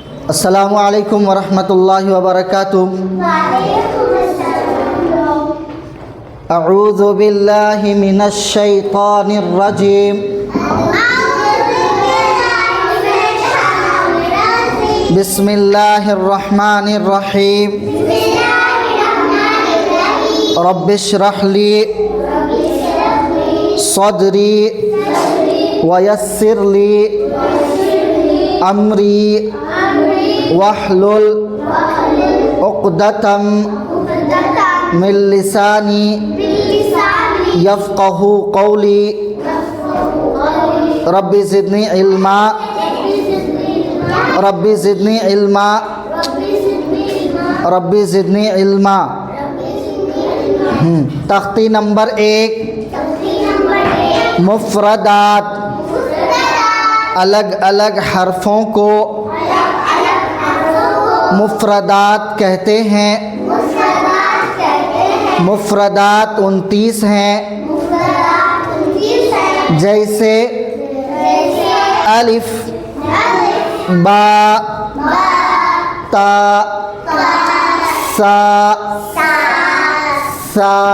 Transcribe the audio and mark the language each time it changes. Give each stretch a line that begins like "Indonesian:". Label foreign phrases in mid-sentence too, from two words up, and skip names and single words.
Arabic: السلام عليكم ورحمة الله وبركاته. أعوذ بالله من الشيطان الرجيم. بسم الله الرحمن الرحيم. رب اشرح لي صدري ويسر لي أمري واحلل عقدة من لساني يفقهوا قولي. رب زدني علما، رب زدني علما، رب زدني علما.
Urdu: تختی نمبر 1، مفردات، الگ الگ حرفوں کو مفردات کہتے ہیں. مفردات 29 ہیں، جیسے الف، با، تا، ثا، ثا.